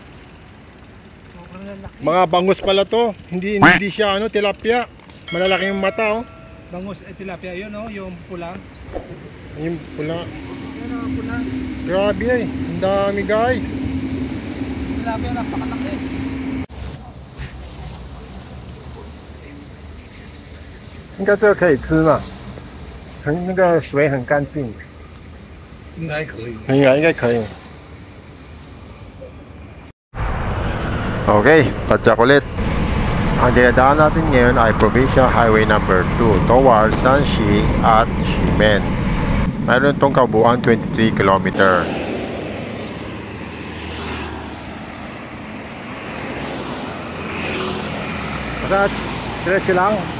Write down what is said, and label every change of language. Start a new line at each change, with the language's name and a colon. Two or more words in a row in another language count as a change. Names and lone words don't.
Filipino: Sobrang Mga bangus pala to. Hindi siya ano, tilapia. Malalaki yung mata oh. Bangus tilapia yun oh, yung pula. Yung pula. Yun oh, pula. Grabe eh. Ang dami guys. Tilapia napakalaki.
Chinese: 应该这个可以吃嘛？那个水很干净，应该可以。应该可以。
Filipino: Okay, padyak ulit. Ang dinadaan natin ngayon ay
English: Provincial Highway number 2
Filipino: towards Sanxi at Ximen. Mayroon itong kabuuan 23 km. Basta diretso lang.